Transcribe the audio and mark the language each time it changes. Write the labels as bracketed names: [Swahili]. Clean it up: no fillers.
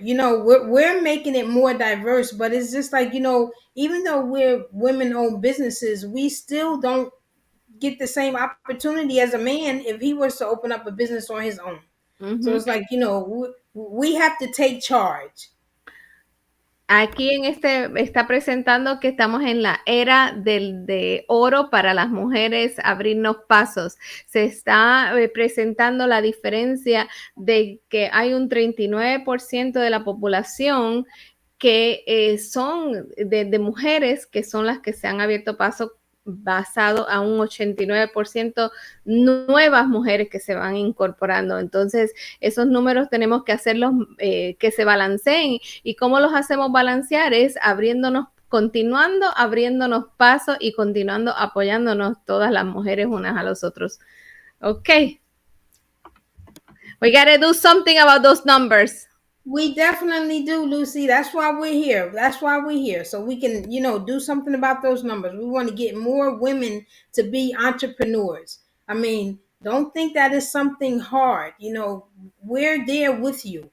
[English] We're making it more diverse, but it's just like, even though we're women owned businesses, we still don't get the same opportunity as a man if he was to open up a business on his own. So Uh-huh. it's like, we have to take charge. [Spanish] Aquí en está presentando que estamos en la era de oro para las mujeres abrirnos pasos. Se está presentando la diferencia de que hay un 39% de la población que son de mujeres que son las que se han abierto paso basado a un 89% nuevas mujeres que se van incorporando. Entonces, esos números tenemos que hacerlos que se balanceen. ¿Y cómo los hacemos balancear? Es continuando abriéndonos pasos y continuando apoyándonos todas las mujeres unas a los otros. [English] Ok. We gotta do something about those numbers. We definitely do, Lucy. That's why we're here. That's why we're here. So we can, do something about those numbers. We want to get more women to be entrepreneurs. I mean, don't think that is something hard. We're there with you.